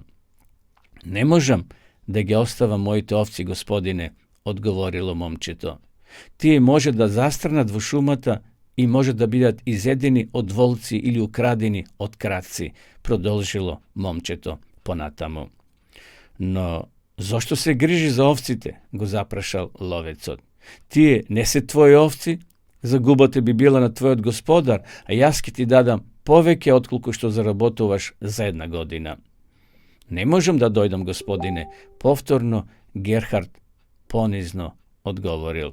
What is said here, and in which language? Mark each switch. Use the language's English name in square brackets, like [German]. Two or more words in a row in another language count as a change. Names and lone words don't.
[Macedonian] "Не можам да ги оставам моите овци, господине," одговорило момчето. "Тие може да застрнат во шумата и може да бидат изедени од волци или украдени од крадци," продолжило момчето понатаму. "Но Зашто се грижи за овците? Го запрашал ловецот. Тие не се твои овци? Загубата би била на твојот господар, а јас ќе ти дадам повеќе отколку што заработуваш за една година. Не можам да дојдам, господине, повторно Герхард понизно одговорил.